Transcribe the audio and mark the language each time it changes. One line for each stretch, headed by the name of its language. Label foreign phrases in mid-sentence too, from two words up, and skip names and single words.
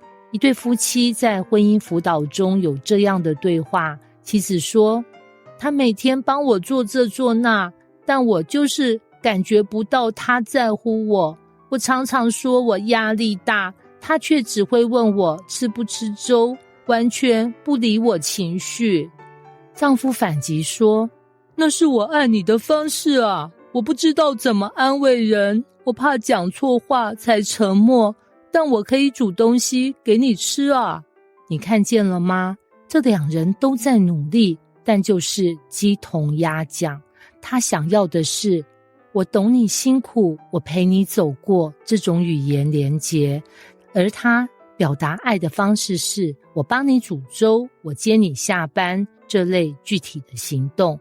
Chinese: 一對夫妻在婚姻輔導中有這樣的對話，妻子說，他每天幫我做這做那，但我就是感覺不到他在乎我。我常常說我壓力大，他卻只會問我吃不吃粥，完全不理我情緒。丈夫反擊說，那是我愛你的方式啊，我不知道怎麼安慰人，我怕講錯話才沉默，但我可以煮東西給你吃啊。你看見了嗎？這2人都在努力，但就是雞同鴨講。他想要的是我懂你辛苦，我陪你走過，這種語言連結，而他表達愛的方式是我幫你煮粥，我接你下班，這類具體的行動。